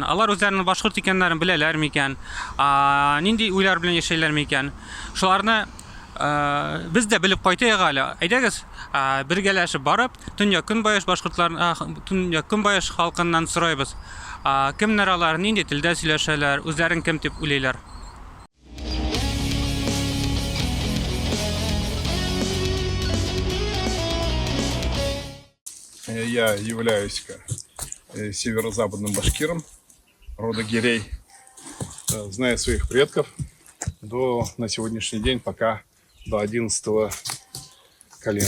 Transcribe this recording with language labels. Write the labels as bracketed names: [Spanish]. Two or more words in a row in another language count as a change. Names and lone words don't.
[Tatar] Алар үзләренең башкорт икәннәрен беләләр микән? Нинди уйлар белән яшәйләр микән? Шуларны без дә белеп кайтыйк әле. Әйдәгез, бергәләшеп барып, Төньяк Көнбайыш башкортларын, Төньяк Көнбайыш халкыннан сорайбыз. Кемнәр алар, нинди телдә сөйләшәләр, үзләрен кем дип уйлыйлар? [Russian] Я являюсь северо-западным башкиром рода Гирей. Знаю своих предков на сегодняшний день пока до 11 колена.